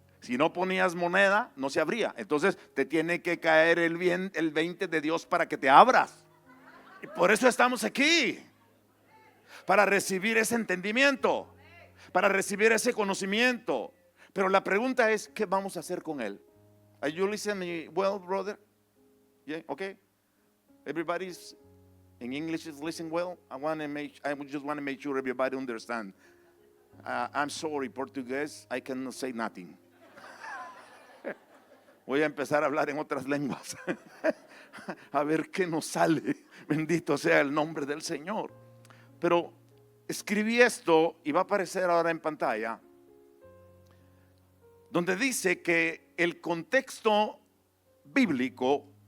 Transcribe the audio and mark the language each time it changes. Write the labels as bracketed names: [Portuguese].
[Spanish] Si no ponías moneda, no se abría. Entonces te tiene que caer el 20 de Dios para que te abras. Y por eso estamos aquí, para recibir ese entendimiento, para recibir ese conocimiento. Pero la pregunta es, ¿qué vamos a hacer con él? [English] Are you listening well, brother? Yeah, okay. Everybody's in English is listening well. I just want to make sure everybody understand. I'm sorry, Portuguese, I cannot say nothing. [Spanish] Voy a empezar a hablar en otras lenguas. A ver qué nos sale. Bendito sea el nombre del Señor. Pero escribí esto y va a aparecer ahora en pantalla, donde dice que el contexto bíblico,